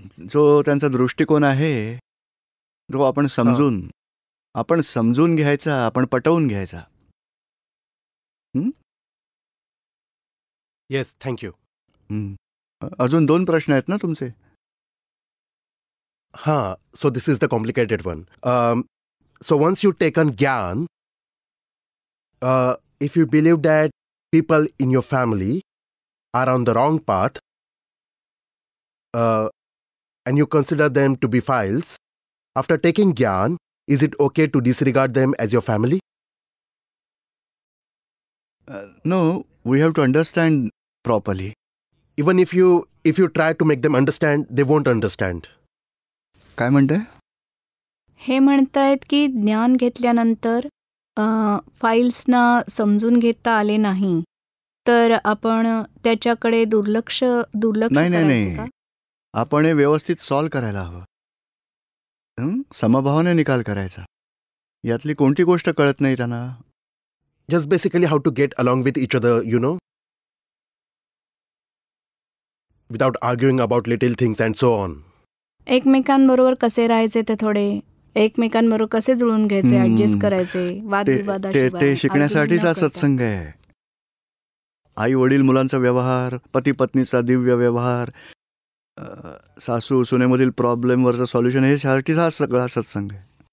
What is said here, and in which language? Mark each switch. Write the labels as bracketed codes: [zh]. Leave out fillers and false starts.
[mr] जो त्यांचा दृष्टिकोन आहे तो आपण समजून घ्यायचा, आपण पटवून घ्यायचा. [en] Yes, thank you. [mr] अजून 2 प्रश्न आहेत ना तुमचे? [en] हां, so this is the complicated one. So once you take on Gyan, if you believe that people in your family are on the wrong path, and you consider them to be files, after taking Gyan, is it okay to disregard them as your family? No, we have to understand properly. Even if you try to make them understand, they won't understand. [mr] काय म्हणताय? हे म्हणतायत की ज्ञान घेतल्यानंतर फाईल्सना समजून घेता आले नाही तर आपण त्याच्याकडे दुर्लक्ष करायचं का? आपण हे व्यवस्थित सॉल्व्ह करायला हवं. समभावाने निकाल करायचा. यातली कोणती गोष्ट कळत नाही त्यांना. [en] Just basically how to get along with each other, without arguing about little things and so on. [mr] एकमेकांबरोबर कसे राहायचे, ते थोडे एकमेकांबरोबर कसे जुळून घ्यायचे, ऍडजस्ट करायचे, वादविवादाशिवाय. ते शिकण्यासाठीच हा सत्संग आहे. आई वडील मुलांचा व्यवहार, पती पत्नीचा दिव्य व्यवहार, सासू सुनेमधील प्रॉब्लेमवरचं सॉल्युशन, हे साठी हा सगळा सत्संग आहे.